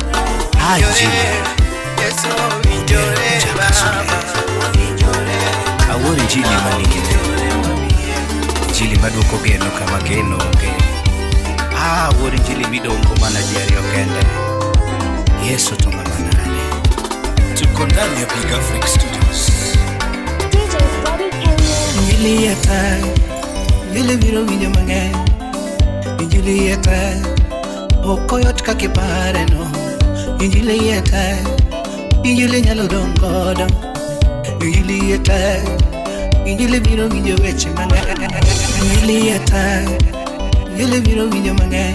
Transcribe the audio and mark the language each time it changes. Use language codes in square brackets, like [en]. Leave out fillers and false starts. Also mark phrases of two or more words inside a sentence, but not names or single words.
[luo] Yesu owinjore Baba. Owinjore, awuoro injili manigine, injili maduoko geno kama geno onge. Awuoro injili midongo mana ji ariyo kende. Yesu to ng'ama nade. [sw] Tuko ndani ya Big Africa Studios. DJ Bobby Kenya. [luo] injili yeta, injili biro winjo mang'eny. Injili yeta, okoyot kaka ipare no. Injili yeta, injili nyalo dong godo. Injili yeta, injili biro winjo weche mang'eny. Injili yeta, injili biro winjo mang'eny.